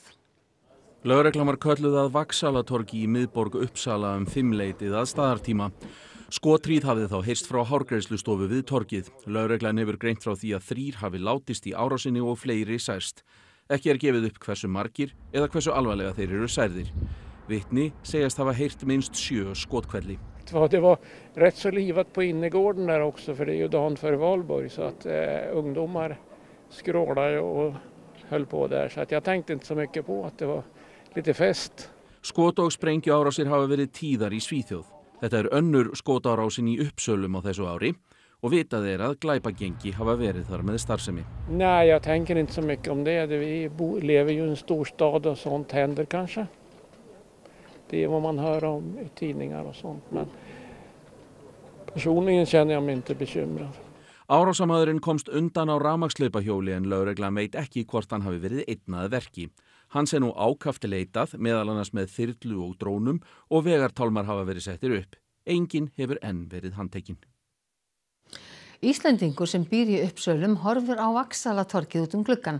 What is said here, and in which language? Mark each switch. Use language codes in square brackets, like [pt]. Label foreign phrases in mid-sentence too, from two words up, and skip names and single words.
[is] Lögreglan var kölluð að Vaksalatorgi í miðborg Uppsala 5-leytið að staðartíma. Skothríð hafði þá heyrst frá hárgreiðslustofu við torgið. Lögreglan hefur greint frá því að 3 hafi látist í árásinni og fleiri særst. Ekki er gefið upp hversu margir eða hversu alvarlega þeir eru særðir. Vitni segjast hafa heyrt minst 7 skothvelli. [sv] Det var rätt så livat på innergården där också, för det är ju dagen före valborg, så att ungdomar skrålade och höll på där, så att jag tänkte inte så mycket på att det var lite fest. [is] Skot- og sprengjuárásir hafa verið tíðar í Svíþjóð. Þetta er önnur skotárásin í Uppsölum á þessu ári og vitað er að glæpagengi hafa verið þar med starfsemi. [sv] Nej, jag tänker inte så mycket om det. Vi lever ju i en stor stad och sånt händer kanske. Det är vad man hör om i tidningar och sånt, men personligen känner jag mig inte bekymrad. [is] Árásarmaðurinn komst undan á rafmagnshlaupahjóli en lögreglan veit ekki hvort hann hafi verið einn að verki. Hans er nú ákaft leitað, meðal annars með þyrlu og drónum og vegartálmar hafa verið settir upp. Enginn hefur enn verið handtekinn. Íslendingur sem býr í Uppsölum horfir á Vaksalatorgið út gluggann.